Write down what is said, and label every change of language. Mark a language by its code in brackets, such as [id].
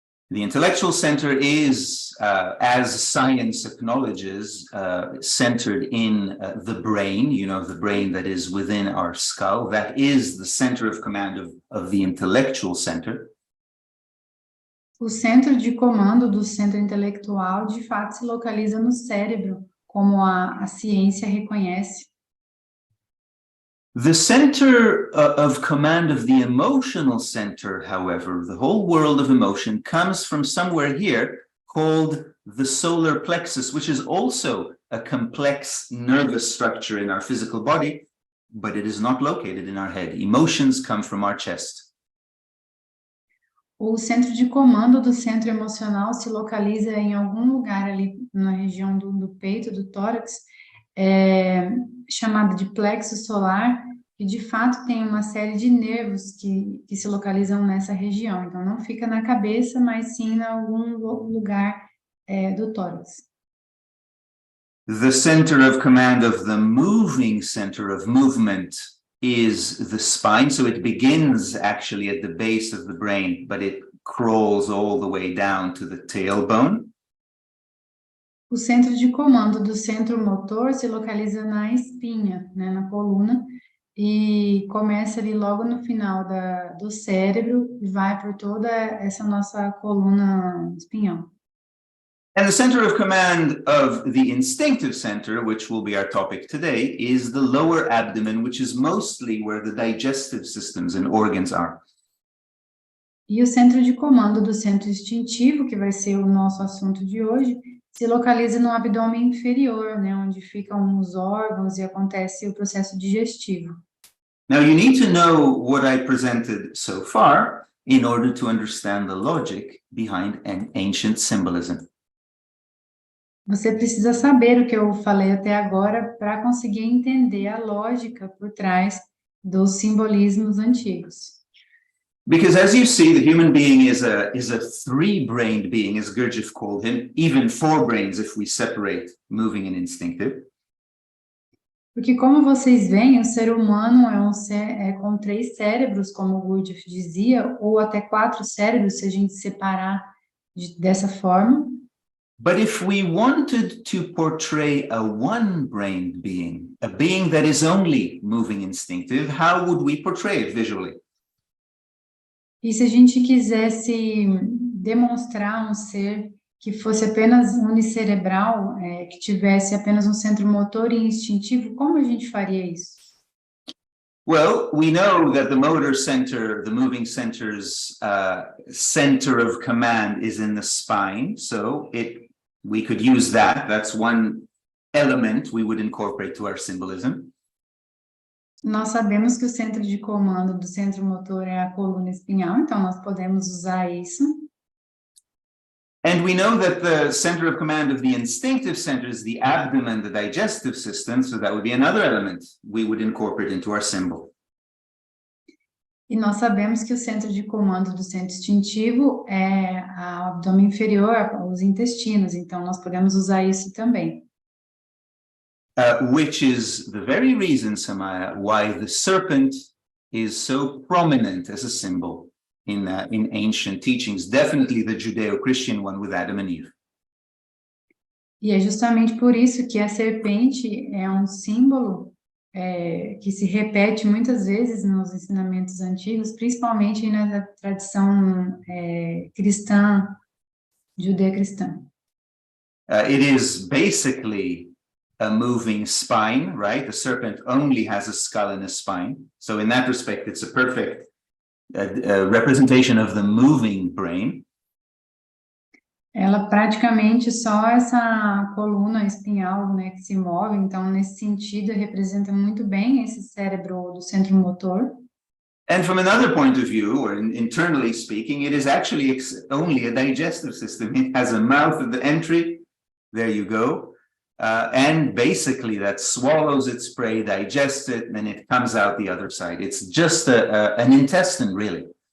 [en] The intellectual center is, as science acknowledges, centered in the brain, you know, the brain that is within our skull. That is the center of command of the intellectual center. [pt] O centro de comando do centro intelectual, de fato, se localiza no cérebro, como a ciência reconhece. [en] The center of command of the emotional center, however, the whole world of emotion, comes from somewhere here called the solar plexus, which is also a complex nervous structure in our physical body, but it is not located in our head. Emotions come from our chest. [pt] O centro de comando do centro emocional se localiza em algum lugar ali na região do peito, do tórax, chamado de plexo solar, e de fato tem uma série de nervos que se localizam nessa região. Então não fica na cabeça, mas sim em algum lugar do tórax. [en] The center of command of the moving center of movement is the spine. So it begins actually at the base of the brain, but it crawls all the way down to the tailbone. [pt] O centro de comando do centro motor se localiza na espinha, né, na coluna, e começa ali logo no final do cérebro e vai por toda essa nossa coluna espinhal. [en] And the center of command of the instinctive center, which will be our topic today, is the lower abdomen, which is mostly where the digestive systems and organs are. [pt] E o centro de comando do centro instintivo, que vai ser o nosso assunto de hoje, se localiza no abdômen inferior, né, onde ficam os órgãos e acontece o processo digestivo. [en] Now you need to know what I presented so far in order to understand the logic behind an ancient symbolism. [pt] Você precisa saber o que eu falei até agora para conseguir entender a lógica por trás dos simbolismos antigos. [en] Because as you see, the human being is a three-brained being, as Gurdjieff called him, even four brains if we separate moving and instinctive. [pt] Porque como vocês veem, o ser humano é com 3 cérebros, como Gurdjieff dizia, ou até 4 cérebros, se a gente separar dessa forma. [en] But if we wanted to portray a one-brained being, a being that is only moving instinctive, how would we portray it visually? [pt] E se a gente quisesse demonstrar um ser que fosse apenas unicerebral, que tivesse apenas um centro motor e instintivo, como a gente faria isso? [en] Well, we know that the motor center, the moving center's center of command is in the spine, so we could use that. That's one element we would incorporate to our symbolism. [pt] Nós sabemos que o centro de comando do centro motor é a coluna espinhal, então nós podemos usar isso. [en] And we know that the center of command of the instinctive center is the abdomen, the digestive system, so that would be another element we would incorporate into our symbol. [pt] E nós sabemos que o centro de comando do centro instintivo é o abdômen inferior, os intestinos, então nós podemos usar isso também. [en] Which is the very reason, Samaya, why the serpent is so prominent as a symbol in ancient teachings, definitely the Judeo-Christian one with Adam and Eve. [pt] E é justamente por isso que a serpente é um símbolo que se repete muitas vezes nos ensinamentos antigos, principalmente na tradição cristã, judeu-cristã. [en] It is basically a moving spine, right? The serpent only has a skull and a spine. So in that respect, it's a perfect representation of the moving brain. [pt] Ela praticamente só essa coluna espinhal, né, que se move, então nesse sentido representa muito bem esse cérebro do centro motor. [en] And from another point of view, or internally speaking, it is actually only a digestive system. It has a mouth at the entry, there you go, and basically that swallows its prey, digests it, and then it comes out the other side. It's just an intestine, really.